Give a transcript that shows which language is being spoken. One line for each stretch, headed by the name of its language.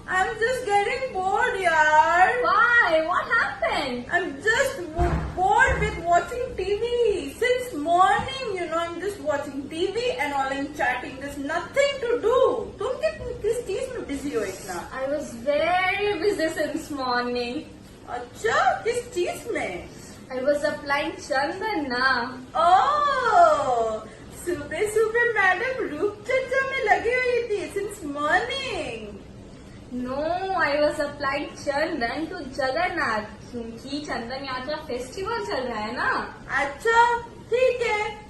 English: I'm just getting bored, yaar. Why? What happened? I'm just bored with watching TV. Since morning, I'm just watching TV and online chatting. There's nothing to do.
Hindi: तुम किस चीज में busy हो इतना?
English: I was very busy since morning.
Hindi: अच्छा, किस चीज में?
English: I was applying Chandan na.
Hindi: ओह, सुबह सुबह मैडम रूप चर्चा में लगी हुई थी
English: since morning. No, I was applying Chandan to Jagannath
Hindi: क्योंकि चंदन यात्रा फेस्टिवल चल रहा है ना. अच्छा, ठीक है.